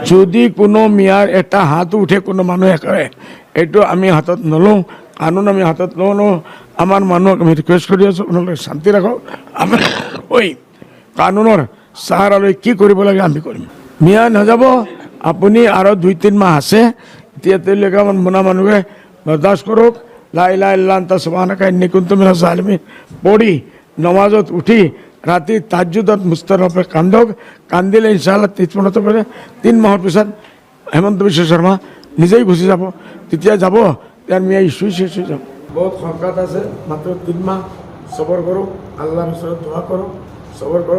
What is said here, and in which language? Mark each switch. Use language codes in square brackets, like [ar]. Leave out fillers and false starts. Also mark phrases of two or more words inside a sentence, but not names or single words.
[as] যদি কোনো মিয়ার এটা হাত উঠে কোনো মানুহে কৰে এইটো আমি হাতত নলওঁ, কানুন আমি হাতত লওঁ। আমাৰ মানুহক আমি ৰিকুৱেষ্ট কৰি আছোঁ, আপোনালোকে শান্তি ৰাখক। আমি ঐ কানুনৰ চাহাৰা লৈ কি কৰিব লাগে আমি কৰিম। মিয়া নাযাব, আপুনি আৰু 2-3 মাহ আছে, এতিয়া তেওঁলোকে আমাৰ মোনা মানুহে বৰদাস্ত কৰক। [ar] لا إله إلا أنت سبحانك إني كنت من الظالمين [as] পঢ়ি নমাজত উঠি ৰাতি তাহাজ্জুদত মুস্তাৰফে কান্দক। কান্দিলে ইনশাআল্লাহ 3 মাহৰ পিছত হেমন্ত বিশ্ব শৰ্মা নিজেই গুচি যাব। তেতিয়া যাব তাৰ মিয়া ইছ্যু শেষ হৈ যাব। বহুত সংকট আছে, মাত্ৰ 3 মাহ সবৰ কৰক, আল্লাহৰ ওচৰত দোৱা কৰক, সবৰ কৰক।